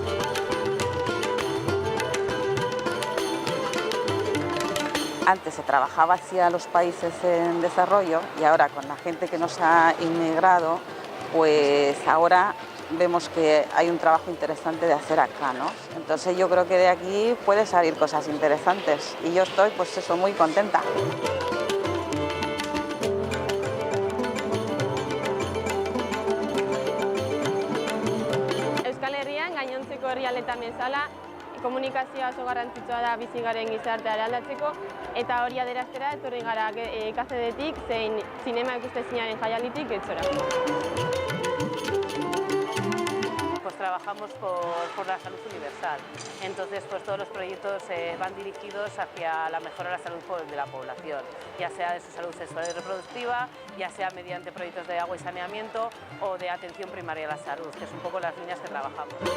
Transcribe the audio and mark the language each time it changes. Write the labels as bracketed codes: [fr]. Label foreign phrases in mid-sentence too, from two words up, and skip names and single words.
[es] Antes se trabajaba hacia los países en desarrollo y ahora con la gente que nos ha inmigrado, pues ahora vemos que hay un trabajo interesante de hacer acá, ¿no? Entonces yo creo que de aquí puede salir cosas interesantes y yo estoy, pues eso, muy contenta. [eu] Gainontzeko herrialdetan bezala, komunikazioa oso garrantzitsua da bizi garen gizartea eraldatzeko eta hori adieraztera etorri gara KCD-tik zein zinema ikustezinaren jaialditik Getxora. [es] Pues trabajamos por la salud universal, entonces pues todos los proyectos van dirigidos hacia la mejora de la salud de la población, ya sea de su salud sexual y reproductiva, ya sea mediante proyectos de agua y saneamiento o de atención primaria a la salud, que es un poco las líneas que trabajamos.